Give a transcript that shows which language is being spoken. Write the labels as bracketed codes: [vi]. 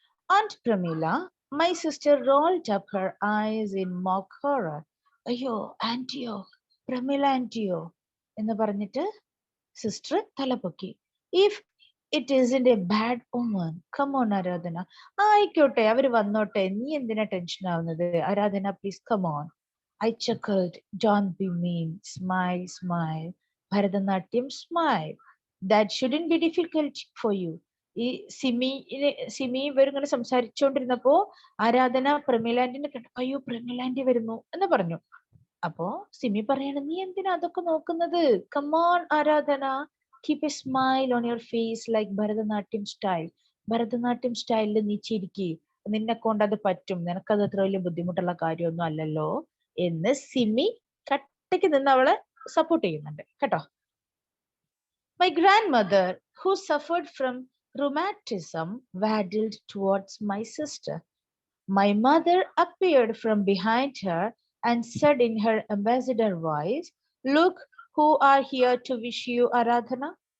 [en] Aunt Pramila, my sister rolled up her eyes in mock horror. [ml] അയ്യോ ആന്റിയോ, പ്രമീല ആന്റിയോ എന്ന് പറഞ്ഞിട്ട് sister തലപൊക്കി. [en] If it isn't a bad omen, come on Aradhana. [ml] ആയിക്കോട്ടെ, അവര് വന്നോട്ടെ, നീ എന്തിനാ ടെൻഷൻ ആവുന്നത്? [en] Aradhana please come on. I chuckled, don't be mean, smile, smile. Bharatanatyam, smile. That shouldn't be difficult for you. [ml] ഈ സിമി ഇവരിങ്ങനെ സംസാരിച്ചുകൊണ്ടിരുന്നപ്പോ ആരാധന പ്രമീലാന്റിനെ കേട്ടു, അയ്യോ പ്രമീലാന്റി വരുന്നു എന്ന് പറഞ്ഞു. അപ്പോ സിമി പറയണ, നീ എന്തിനാ അതൊക്കെ നോക്കുന്നത്? [en] Come on Aradhana, keep a smile on your face like Bharatanatyam style. [ml] Bharatanatyam സ്റ്റൈലിൽ നീ ചിരിക്കി, നിന്നെ കൊണ്ട് അത് പറ്റും, നിനക്കത് അത്ര വലിയ ബുദ്ധിമുട്ടുള്ള കാര്യമൊന്നും അല്ലല്ലോ എന്ന് സിമി കട്ടയ്ക്ക് നിന്ന് അവളെ സപ്പോർട്ട് ചെയ്യുന്നുണ്ട് കേട്ടോ. [en] My grandmother, who suffered from rheumatism, waddled towards my sister. My mother appeared from behind her and said in her ambassador voice, look who are here to wish you Aradhana.